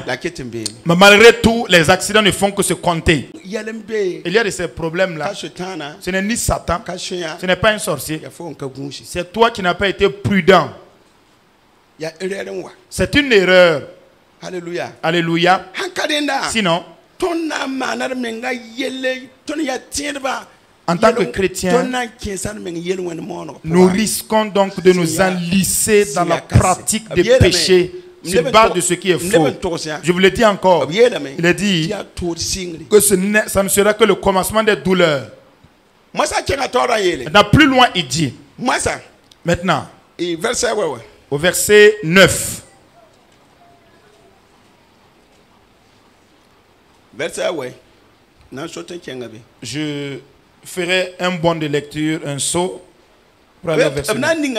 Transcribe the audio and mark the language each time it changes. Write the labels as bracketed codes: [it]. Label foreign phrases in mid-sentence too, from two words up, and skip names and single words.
[fr] Mais malgré tout, les accidents ne font que se compter. Il y a de ces problèmes là. Ce n'est ni Satan, ce n'est pas un sorcier. C'est toi qui n'as pas été prudent. [mos] ya erere wa. [fr] C'est une erreur. Hallelujah. Alléluia. [mos] Hankadenda. [fr] Sinon, [mos] Tonna manar menga yele ton ya tiendba. [fr] en tant que chrétien, nous risquons donc de nous enlisser dans la pratique des péchés sur base de ce qui est faux. Je vous le dis encore, il est dit que ça ne sera que le commencement des douleurs. Maintenant, plus loin, il dit, maintenant, au verset 9, je ferai un bond de lecture, un saut pour aller au verset 9.